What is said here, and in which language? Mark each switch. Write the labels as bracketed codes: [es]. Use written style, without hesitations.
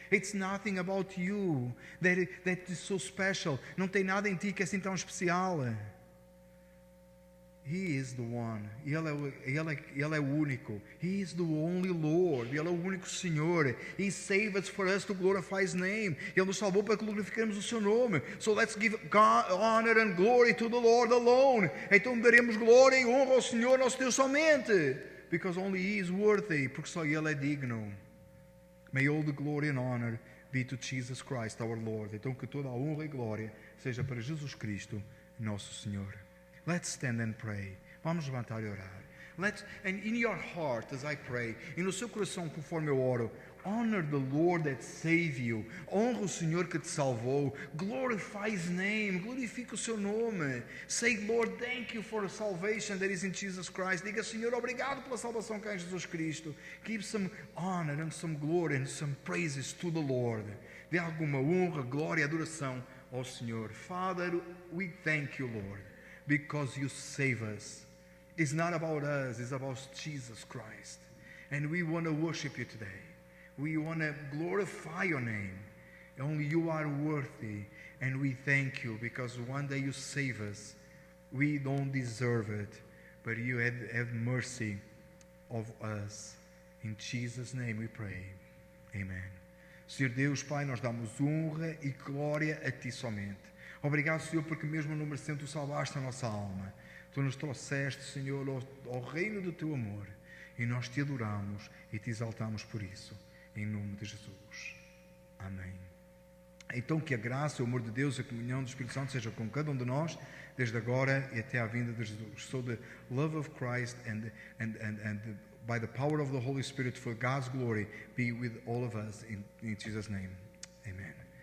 [en] It's nothing about you that is so special. [pt] Não tem nada em ti que é assim tão especial. [en] He is the one. [pt] Ele é o único. [en] He is the only Lord. [pt] Ele é o único Senhor. [en] He saved us for us to glorify His name. [pt] Ele nos salvou para que glorificarmos o seu nome. [en] So let's give God, honor and glory to the Lord alone. [pt] Então daremos glória e honra ao Senhor nosso Deus somente. [en] Because only He is worthy. [pt] Porque só Ele é digno. [en] May all the glory and honor be to Jesus Christ our Lord. [pt] Então que toda a honra e glória seja para Jesus Cristo, nosso Senhor. [en] Let's stand and pray. [pt] Vamos levantar e orar. [en] And in your heart, as I pray, [pt] e no seu coração, conforme eu oro, [en] honor the Lord that saved you. [pt] Honra o Senhor que te salvou. [en] Glorify His name. [pt] Glorifica o seu nome. [en] Say, Lord, thank you for the salvation that is in Jesus Christ. [pt] Diga, Senhor, obrigado pela salvação que há em Jesus Cristo. [en] Give some honor and some glory and some praises to the Lord. [pt] Dê alguma honra, glória e adoração ao Senhor. [en] Father, we thank you, Lord, because you save us. It's not about us, it's about Jesus Christ. And we want to worship you today. We want to glorify your name. Only you are worthy, and we thank you because one day you save us. We don't deserve it, but you have mercy of us. In Jesus' name we pray. Amen. [pt] Senhor Deus, Pai, nós damos honra e glória a Ti somente. Obrigado, Senhor, porque mesmo não merecendo, Tu salvaste a nossa alma. Tu nos trouxeste, Senhor, ao reino do Teu amor. E nós Te adoramos e Te exaltamos por isso. Em nome de Jesus. Amém. Então que a graça, o amor de Deus e a comunhão do Espírito Santo seja com cada um de nós, desde agora e até à vinda de Jesus. [en] So the love of Christ and by the power of the Holy Spirit for God's glory be with all of us in Jesus' name. Amen.